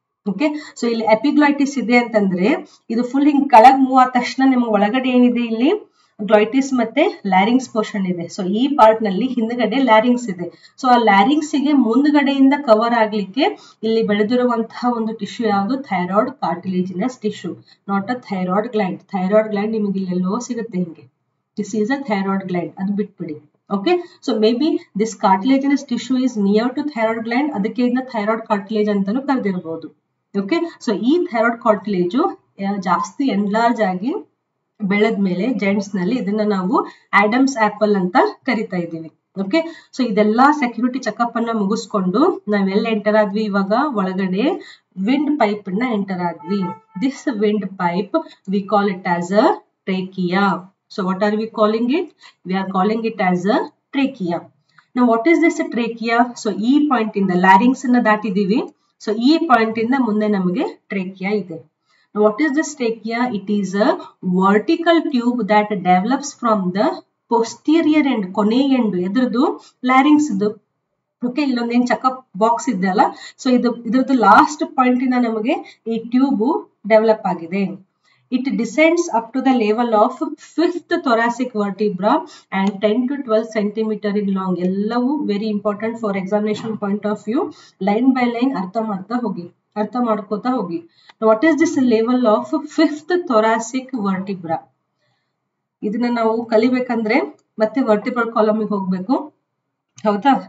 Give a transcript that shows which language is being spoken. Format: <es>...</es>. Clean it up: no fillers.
<kn>Okay, so ಇಲ್ಲಿ ಎಪಿಗ್ಲಾಯ್ಟಿಸ್ ಇದೆ ಅಂತಂದ್ರೆ ಇದು ಫುಲ್ ಹಿಂಗ್ ಕೆಳಗ್ ಮೂವ್ ಆದ ತಕ್ಷಣ ನಿಮ್ಗೆ ಒಳಗಡೆ ಏನಿದೆ, ಇಲ್ಲಿ ಗ್ಲಾಯ್ಟಿಸ್ ಮತ್ತೆ ಲ್ಯಾರಿಂಗ್ಸ್ ಪೋರ್ಷನ್ ಇದೆ. ಸೊ ಈ ಪಾರ್ಟ್ ನಲ್ಲಿ ಹಿಂದ್ಗಡೆ ಲ್ಯಾರಿಂಗ್ಸ್ ಇದೆ. ಸೊ ಆ ಲ್ಯಾರಿಂಗ್ಸ್ ಗೆ ಮುಂದ್ಗಡೆಯಿಂದ ಕವರ್ ಆಗ್ಲಿಕ್ಕೆ ಇಲ್ಲಿ ಬೆಳೆದಿರುವಂತಹ ಒಂದು ಟಿಶ್ಯೂ ಯಾವುದು, thyroid cartilaginous tissue,</kn> <en>Not a thyroid gland.</en> <kn>Thyroid gland ನಿಮಗೆ ಇಲ್ಲೆಲ್ಲೋ ಸಿಗುತ್ತೆ ಹಿಂಗೆ.</kn> <en>This is a thyroid gland.</en> <kn>ಅದು ಬಿಟ್ಬಿಡಿ.</kn> <en>Okay, so maybe this cartilaginous tissue is near to thyroid gland,</en> <kn>ಅದಕ್ಕೆ ಇದನ್ನ thyroid cartilage ಅಂತಾನೂ ಕರೆದಿರಬಹುದು. Okay, so ಈ thyroid cartilage ಜಾಸ್ತಿ ಎನ್ಲಾರ್ಜ್ ಆಗಿ ಬೆಳೆದ್ಮೇಲೆ ಜೆಂಟ್ಸ್ ನಲ್ಲಿ ಇದನ್ನ ನಾವು ಆಡಮ್ಸ್ ಆಪಲ್ ಅಂತ ಕರಿತಾ ಇದ್ದೀವಿ. ಓಕೆ, ಸೊ ಇದೆಲ್ಲಾ ಸೆಕ್ಯೂರಿಟಿ ಚೆಕಪ್ ಅನ್ನ ಮುಗಿಸ್ಕೊಂಡು ನಾವೆಲ್ಲ ಎಂಟರ್ ಆದ್ವಿ, ಇವಾಗ ಒಳಗಡೆ ವಿಂಡ್ ಪೈಪ್ ನ ಎಂಟರ್ ಆದ್ವಿ.</kn> <en>This windpipe we call it as a trachea. So what are we calling it? We are calling it as a trachea. Now what is this trachea?</en> <kn>So ಈ point ಇಂದ larynx ಅನ್ನ ದಾಟಿದೀವಿ. So ಈ point ಇಂದ ಮುಂದೆ ನಮಗೆ trachea ಇದೆ.</kn> <en>Now what is this trachea? It is a vertical tube that develops from the posterior end,</en> <kn>ಕೊನೆ end, ಎದ್ರದ್ದು larynx. Okay, ಇಲ್ಲೊಂದೇನ್ checkup box ಇದೆಯಲ್ಲ, ಸೊ ಇದ್ರದ್ದು ಲಾಸ್ಟ್ ಪಾಯಿಂಟ್ ಇಂದ ನಮಗೆ ಈ ಟ್ಯೂಬ್ ಡೆವಲಪ್ ಆಗಿದೆ.</kn> <en>It descends up to the level of 5th thoracic vertebra and 10 to 12 centimeter in long. ಎಲ್ಲವೂ very important for examination point of view. Line by line</en> <kn>ಅರ್ಥ ಮಾಡ್ಕೋತಾ ಹೋಗಿ.</kn> <en>What is this level of 5th thoracic vertebra?</en> <kn>ಇದನ್ನ ನಾವು ಕಲಿಬೇಕಂದ್ರೆ ಮತ್ತೆ vertebral ಕಾಲಮ್ಗೆ ಹೋಗ್ಬೇಕು. ಹೌದಾ?</kn>